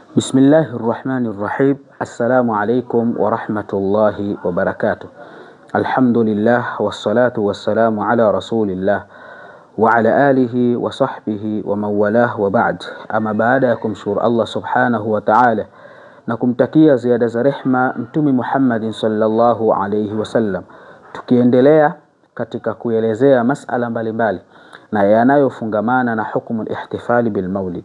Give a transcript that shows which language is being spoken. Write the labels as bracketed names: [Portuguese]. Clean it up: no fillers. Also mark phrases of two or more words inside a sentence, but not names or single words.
[Arabic] بسم الله الرحمن الرحيم. السلام عليكم ورحمة الله وبركاته. الحمد لله والصلاة والسلام على رسول الله وعلى آله وصحبه ومن والاه وبعد. [Swahili] Ama baada ya kumshukuru [Arabic] الله سبحانه وتعالى [Swahili] na kumtakia ziada za rehma Mtume [Arabic] محمد صلى الله عليه وسلم, [Swahili] tukiendelea katika kuelezea masala mbalimbali na yanayofungamana na hukumu [Arabic] الاحتفال بالمولد.